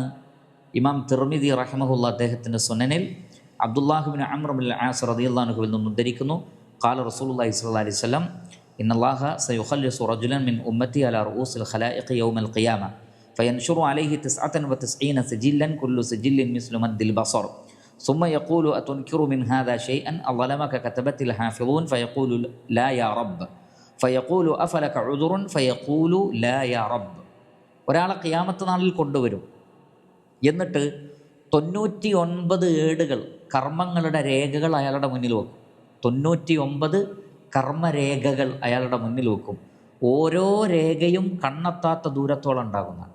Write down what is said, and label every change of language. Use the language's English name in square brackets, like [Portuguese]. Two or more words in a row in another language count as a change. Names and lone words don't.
[Malayalam] ഇമാം തിർമിദി റഹിമഹുല്ലാ അദ്ദേഹത്തിൻ്റെ സുനനിൽ അബ്ദുല്ലാഹ് ഇബ്നു അംർ ഇബ്നുൽ ആസ് റളിയല്ലാഹു അൻഹുവിൽ നിന്ന് ഉദ്ധരിക്കുന്നു, [Arabic] قال رسول الله صلى الله عليه وسلم إن الله سيخلص رجلا من أمتي على رؤوس الخلائق يوم القيامة فينشر عليه 99 سجلا كل سجل مثل مد البصر ثم يقول أتنكر من هذا شيئا أظلمك كتبت الحافظون فيقول لا يا رب فيقول أفلك عذر فيقول لا يا رب. [Malayalam] ഒരാളെ ഖിയാമത്ത് നാളിൽ കൊണ്ടുവരും. എന്നിട്ട് 99 ഏടുകൾ, കർമ്മങ്ങളുടെ രേഖകൾ അയാളുടെ മുന്നിൽ വെക്കും. 99 കർമ്മരേഖകൾ അയാളുടെ മുന്നിൽ വെക്കും. ഓരോ രേഖയും കണ്ണെത്താത്ത ദൂരത്തോളം ഉണ്ടാകുന്നതാണ്.